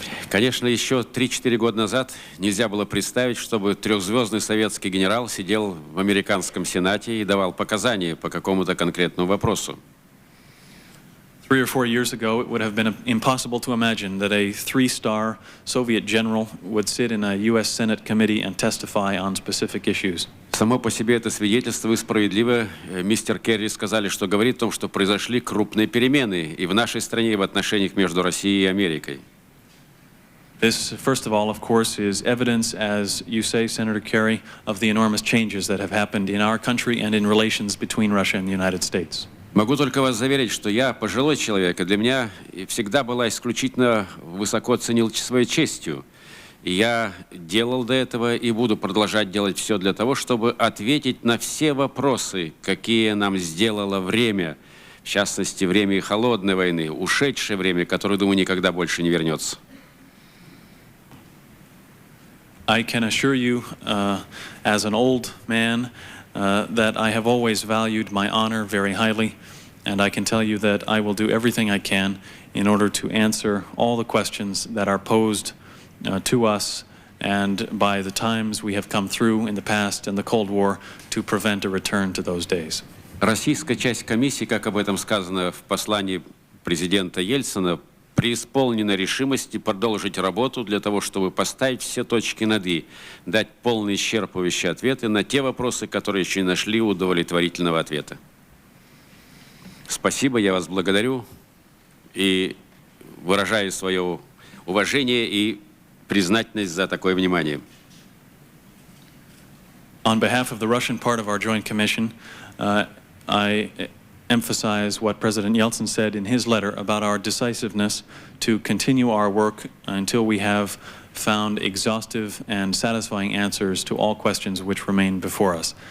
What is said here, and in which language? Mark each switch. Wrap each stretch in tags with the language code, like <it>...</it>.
<ru>Конечно, еще 3-4 года назад нельзя было представить, чтобы трехзвездный советский генерал сидел в американском Сенате и давал показания по какому-то конкретному вопросу.</ru> <en>3 or 4 years ago, it would have been impossible to imagine that a 3-star Soviet general would sit in a U.S. Senate committee and testify on specific issues.</en> <ru>Само по себе это свидетельство, вы справедливо, мистер Керри, сказали, что говорит о том, что произошли крупные перемены и в нашей стране, и в отношениях между Россией и Америкой.</ru> <en>This, first of all, of course, is evidence, as you say, Senator Kerry, of the enormous changes that have happened in our country and in relations between Russia and the United States.</en> <ru>Могу только вас заверить, что я пожилой человек, и для меня всегда была исключительно высоко ценил своей честью. И я делал до этого и буду продолжать делать все для того, чтобы ответить на все вопросы, какие нам сделало время, в частности, время холодной войны, ушедшее время, которое, думаю, никогда больше не вернется.</ru> <en>I can assure you, as an old man, that I have always valued my honor very highly, and I can tell you that I will do everything I can in order to answer all the questions that are posed to us and by the times we have come through in the past and the Cold War to prevent a return to those days.</en> <ru>Российская часть комиссии, как об этом сказано в послании президента Ельцина, преисполнена решимости продолжить работу для того, чтобы поставить все точки над «и», дать полные исчерпывающие ответы на те вопросы, которые еще не нашли удовлетворительного ответа. Спасибо, я вас благодарю и выражаю свое уважение и признательность за такое внимание.</ru> <en>On behalf of the Russian part of our Joint Commission, I emphasize what President Yeltsin said in his letter about our decisiveness to continue our work until we have found exhaustive and satisfying answers to all questions which remain before us.</en>